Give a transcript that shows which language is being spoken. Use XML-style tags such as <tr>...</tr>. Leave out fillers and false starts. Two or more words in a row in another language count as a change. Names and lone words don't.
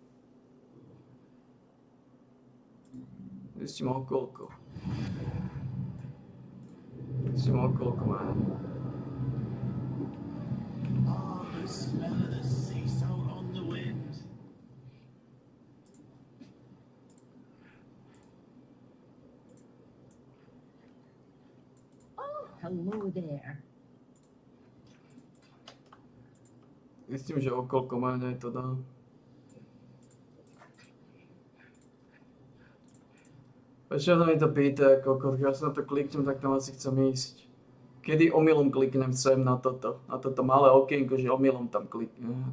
<sk>Vy ste mal koľko? Vy ste mal koľko menej?</sk> <en>Ah, the smell of the sea salt on the wind. Oh, hello there.</en> <sk>Myslím, že o koľko menej to dá. Väčšinou mi to pýta, koľko, ja sa na to kliknem, tak tam asi chcem ísť. Kedy omylom kliknem sem na toto malé okienko, že omylom tam kliknem.</sk>